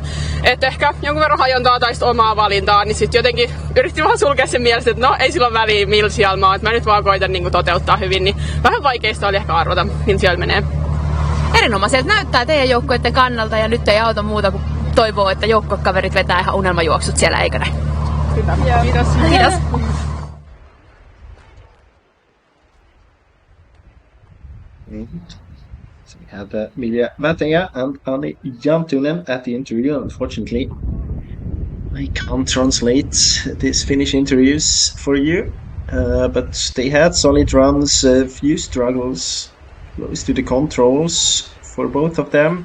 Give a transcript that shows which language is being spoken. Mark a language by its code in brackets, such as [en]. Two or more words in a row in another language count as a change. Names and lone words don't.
[fi] Että ehkä jonkun verran hajontaa tai omaa valintaa, niin sitten jotenkin yritin vaan sulkea sen mielessä, että no ei sillä ole väliä millä siellä mä oon, että mä nyt vaan koitan niin toteuttaa hyvin, niin vähän vaikeista oli ehkä arvata, millä siellä menee. Erinomaiselta näyttää teidän joukkueiden kannalta ja nyt ei auta muuta kuin toivoo, että joukkuekaverit vetää ihan unelmajuoksut siellä, eikö näin? Hyvä. Kiitos. Kiitos. [en] So we had Milja Väätäjä and Anni Jantunen at the interview. Unfortunately, I can't translate these Finnish interviews for you, but they had solid runs, a few struggles close to the controls for both of them.